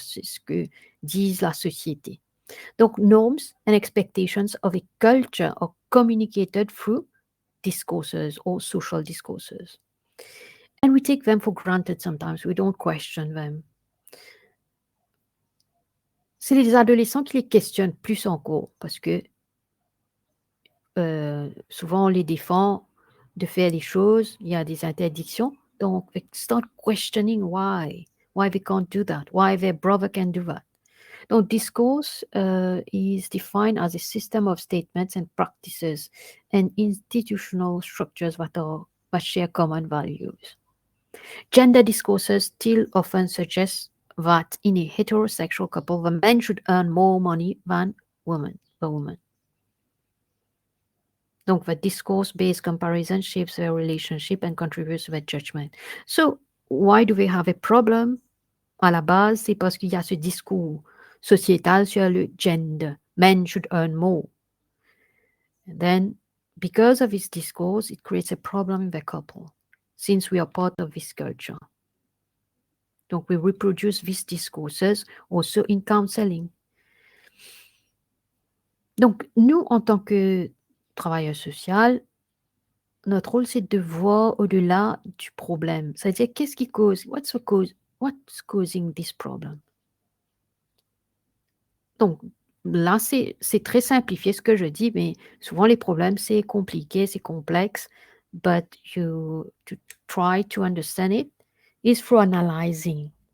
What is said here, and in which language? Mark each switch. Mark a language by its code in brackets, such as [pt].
[fr] C'est ce que disent la société. Donc, [en] norms and expectations of a culture are communicated through discourses or social discourses. And we take them for granted sometimes. We don't question them. [fr] C'est les adolescents qui les questionnent plus encore parce que souvent on les défend de faire des choses, il y a des interdictions. Donc, [en] they start questioning why they can't do that, why their brother can do that. [fr] Donc, [en] discourse is defined as a system of statements and practices and institutional structures that share common values. Gender discourses still often suggest that in a heterosexual couple, the man should earn more money than the woman. [fr] Donc, [en] the discourse-based comparison shapes their relationship and contributes to their judgment. So, why do we have a problem? [fr] À la base, c'est parce qu'il y a ce discours sociétal sur le gender. [en] Men should earn more. And then, because of this discourse, it creates a problem in the couple, since we are part of this culture. [fr] Donc, [en] we reproduce these discourses also in counseling. [fr] Donc, nous, en tant que travailleurs sociaux, notre rôle, c'est de voir au-delà du problème. C'est-à-dire, qu'est-ce qui cause, [en] what's causing this problem? [fr] Donc, là, c'est très simplifié ce que je dis, mais souvent les problèmes, c'est compliqué, c'est complexe, [en] but to try to understand it is through analyzing.